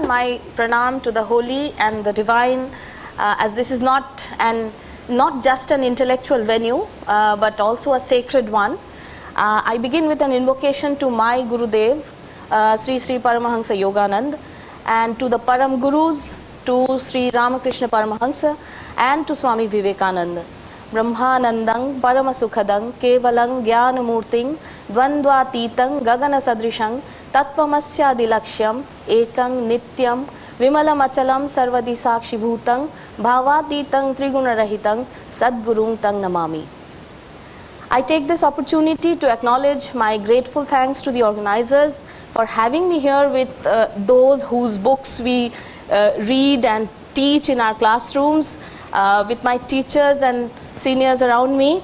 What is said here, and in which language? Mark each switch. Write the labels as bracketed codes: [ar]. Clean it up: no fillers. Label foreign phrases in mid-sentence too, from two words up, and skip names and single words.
[en] My pranam to the holy and the divine, as this is not just an intellectual venue, but also a sacred one. I begin with an invocation to my Gurudev, Sri Sri Paramahansa Yoganand, and to the Param Gurus, to Sri Ramakrishna Paramahansa, and to Swami Vivekananda. [sa] Brahmanandang Paramasukhadang Kevalang Jnanamurting Dvandvatitang Gagana Sadrishang Tattvamasya Dilaksham Ekang Nityam Vimalamachalam Sarvadi Sakshibhutang Bhavatitang Trigunarahitang Sadgurung Tang Namami. [en] I take this opportunity to acknowledge my grateful thanks to the organizers for having me here with those whose books we read and teach in our classrooms, with my teachers and seniors around me.